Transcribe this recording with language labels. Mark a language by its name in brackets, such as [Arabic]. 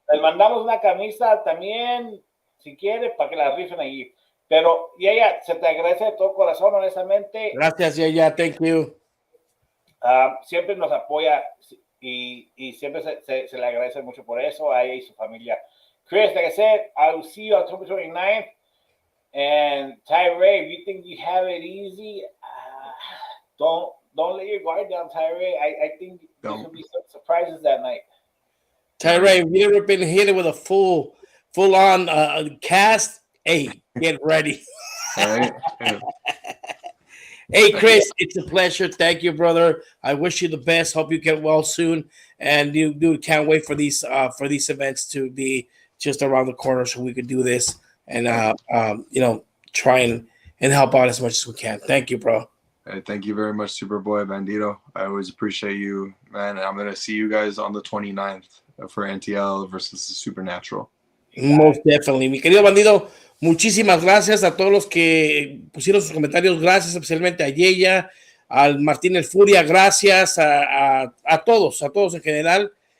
[Spanish] Les mandamos una camisa también, si quiere, para que la rifen ahí. Pero, Yaya, se te agradece de todo corazón, honestamente. Gracias, Yaya. [English] Thank you. [Spanish] Siempre nos apoya y siempre se le agradece mucho por eso a ella y su familia. [English] Chris, like I said, I will see you October 29th. And Tyree, if you think you have it easy, don't let your guard down, Tyree. I think there could be some surprises that night. Tyree, if you've ever been hit with a full-on cast, hey, get ready. Right? Yeah. Hey, Chris, it's a pleasure. Thank you, brother. I wish you the best. Hope you get well soon. And you, dude, can't wait for these events to be just around the corner so we could do this and try and help out as much as we can. Thank you, bro. Hey, thank you very much, Superboy Bandido. I always appreciate you, man. I'm gonna see you guys on the 29th for NTL versus Supernatural. Most definitely. [Spanish] Mi querido Bandido, muchísimas gracias a todos los que pusieron sus comentarios. Gracias especialmente a Yeya, al Martín El Furia. Gracias a todos en general.